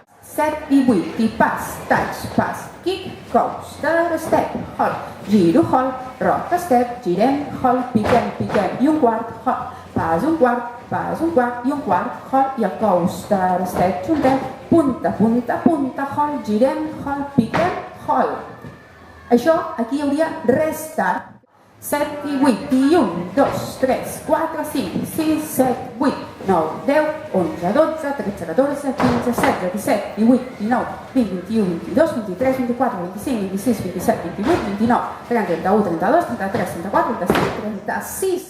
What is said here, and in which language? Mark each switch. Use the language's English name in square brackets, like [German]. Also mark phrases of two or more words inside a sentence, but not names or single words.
[Catalan] 7 i 8, i pas, touch, pas, [English] kick, coaster, step, hall, [Catalan] giro, [English] hall, rock, step, [Catalan] girem, hall, piquem, piquem, i un quart, hall, pas, un quart, i un quart, hall, i el [English] coaster, step, [Catalan] juntem, punta, punta, punta, hall, girem, hall, piquem, hall. Això aquí hi hauria restart. 7 i 8, i 1, 2, 3, 4, 5, 6, 7, 8, 9, 10, 11, 12, 13, 14, 15, 16, 17, 18, 19, 20, 21, 22, 23, 24, 25, 26, 27, 28, 29, 30, 31, 32, 33, 34, 35, 36.